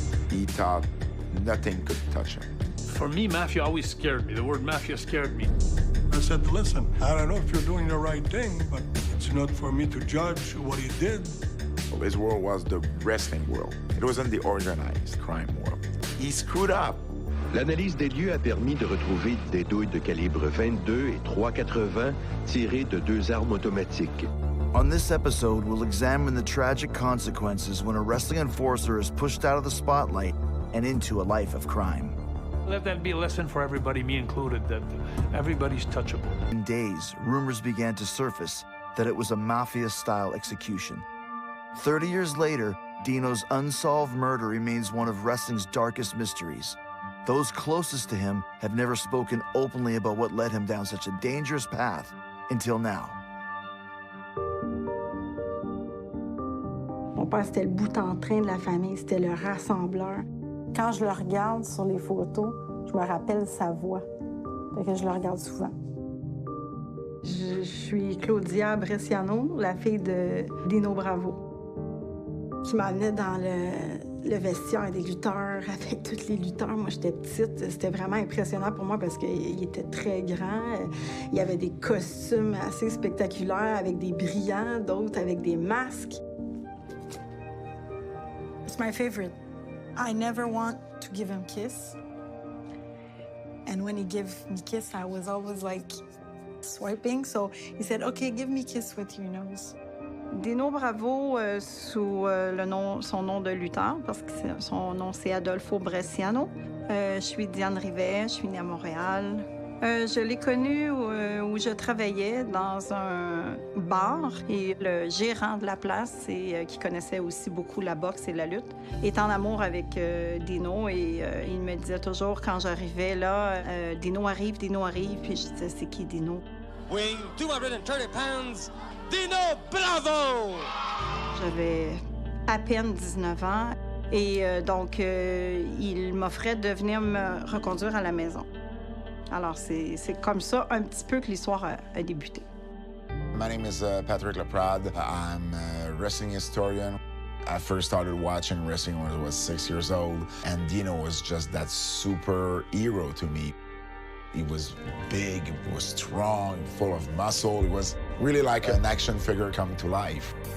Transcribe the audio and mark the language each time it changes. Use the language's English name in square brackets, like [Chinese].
[English] He thought nothing could touch him. For me, mafia always scared me. The word mafia scared me. I said, listen, I don't know if you're doing the right thing, but it's not for me to judge what he did. His world was the wrestling world. It wasn't the organized crime world. He screwed up. [French] L'analyse des lieux a permis de retrouver des douilles de calibre 22 et 3,80 tirées de 2 armes automatiques. [English] On this episode, we'll examine the tragic consequences when a wrestling enforcer is pushed out of the spotlight and into a life of crime. Let that be a lesson for everybody, me included, that everybody's touchable. In days, rumors began to surface that it was a mafia-style execution. 30 years later, Dino's unsolved murder remains one of wrestling's darkest mysteries. Those closest to him have never spoken openly about what led him down such a dangerous path until now. [French] Mon père, c'était le bout en train de la famille, c'était le rassembleur. Quand je le regarde sur les photos, je me rappelle sa voix. Fait que je le regarde souvent. Je suis Claudia Bresciano, la fille de Dino Bravo, qui m'amenait dans le vestiaire des lutteurs avec tous les lutteurs. Moi, j'étais petite. C'était vraiment impressionnant pour moi parce qu'il était très grand. Il y avait des costumes assez spectaculaires avec des brillants, d'autres avec des masques. [English] It's my favorite. I never want to give him kiss. And when he gave me kiss, I was always like swiping. So he said, "Okay, give me kiss with your nose." [French] Dino Bravo sous son nom de lutteur, parce que son nom c'est Adolfo Bresciano. Je suis Diane Rivet, je suis née à Montréal. Je l'ai connu où je travaillais dans un bar et le gérant de la place, qui connaissait aussi beaucoup la boxe et la lutte, est en amour avec Dino et il me disait toujours quand j'arrivais là, Dino arrive, puis je disais c'est qui Dino? [English] Weighing 230 pounds, Dino Bravo! [French] J'avais à peine 19 ans et donc il m'offrait de venir me reconduire à la maison. Alors c'est comme ça un petit peu que l'histoire a débuté. [English] My name is Patrick Laprade. I'm a wrestling historian. I first started watching wrestling when I was 6 years old, and Dino was just that superhero to me. He was big, he was strong, full of muscle. He was really like an action figure come to life.